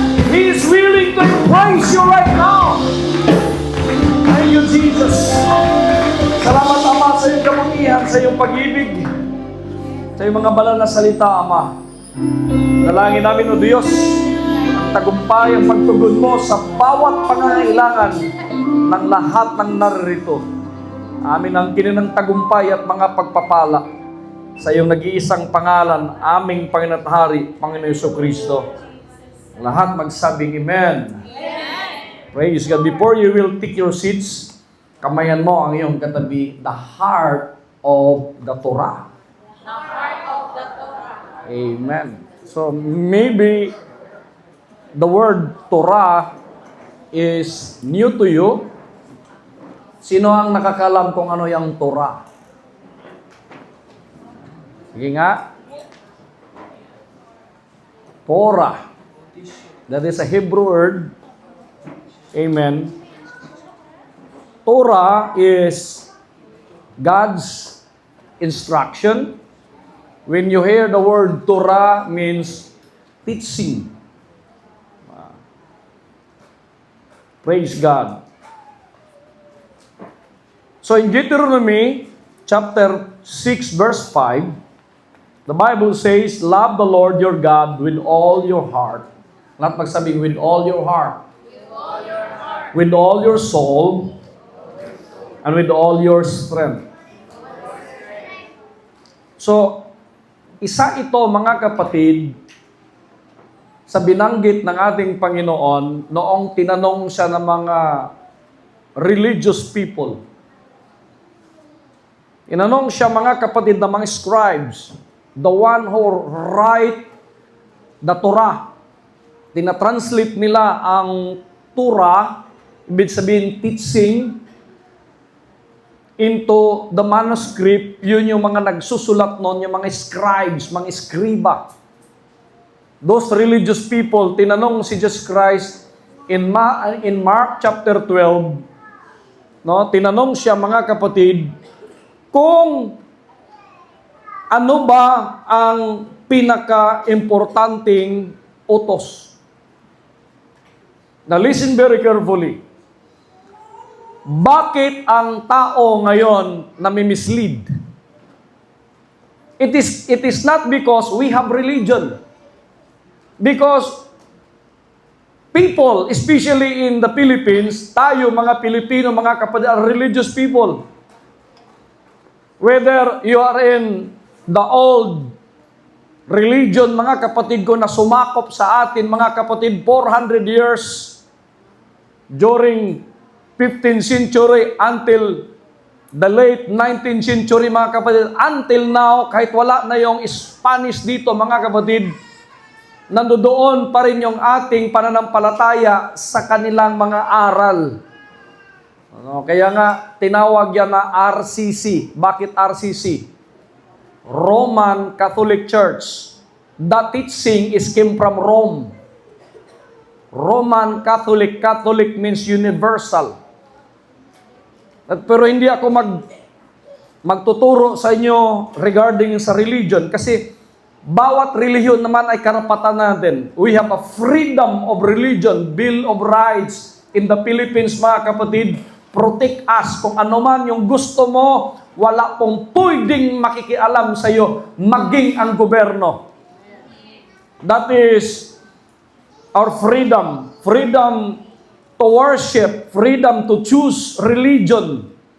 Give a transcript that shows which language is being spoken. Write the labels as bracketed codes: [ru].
[en] He is willing to embrace you right now. Thank you, Jesus. [tl] Salamat, Ama, sa iyong kabutihan, sa iyong pag-ibig, sa iyong mga banal na salita, Ama. Dalangin namin, O Diyos, tagumpay ang pagtugon mo sa bawat pangangailangan ng lahat ng naririto. Amin ang kininang tagumpay at mga pagpapala sa iyong nag-iisang pangalan, aming Panginoon at Hari, Panginoon Jesucristo. Lahat magsabing Amen. [en] Praise God. Before you will take your seats, [tl] kamayan mo ang iyong katabi, [en] the heart of the Torah. The heart of the Torah. Amen. So maybe the word Torah is new to you. [tl] Sino ang nakakalam kung ano yung Torah? Sige nga. [en] Torah. That is a Hebrew word. Amen. Torah is God's instruction. When you hear the word Torah, means teaching. Praise God. So in Deuteronomy chapter 6 verse 5, the Bible says, love the Lord your God with all your heart. Not magsabing with all your heart. With all your heart. With all your soul. And with all your strength. [tl] So, isa ito mga kapatid sa binanggit ng ating Panginoon noong tinanong siya ng mga [en] religious people. [tl] Tinanong siya mga kapatid ng mga scribes, [en] the one who write the Torah. [tl] Tinatranslate nila ang Torah, ibig sabihin teaching, [en] into the manuscript. [tl] Yun yung mga nagsusulat noon, yung mga scribes, mga escriba. [en] Those religious people, [tl] tinanong si [en] Jesus Christ in Mark chapter 12, no? [tl] Tinanong siya mga kapatid, kung ano ba ang pinaka-importanting utos. [en] Now listen very carefully. [tl] Bakit ang tao ngayon nami-mislead? [en] It is not because we have religion. Because people, especially in the Philippines, [tl] tayo mga Pilipino, mga kapatid, [en] are religious people. Whether you are in the old religion, [tl] mga kapatid ko, na sumakop sa atin, mga kapatid, [en] 400 years during 15th century until the late 19th century, mga kapatid. [tl] Until now, kahit wala na yung Spanish dito, mga kapatid, nandoon pa rin yung ating pananampalataya sa kanilang mga aral. Kaya nga, tinawag yan na RCC. Bakit RCC? [en] Roman Catholic Church. The teaching came from Rome. Roman Catholic. Catholic means universal. [tl] Pero hindi ako magtuturo sa inyo regarding sa religion kasi bawat relihiyon naman ay karapatan natin. [en] We have a freedom of religion, Bill of Rights in the Philippines, [tl] mga kapatid. [en] Protect us. [tl] Kung ano man yung gusto mo, wala pong pwedeng makikialam sa iyo, maging ang gobyerno. [en] That is our freedom. Freedom to worship, freedom to choose religion.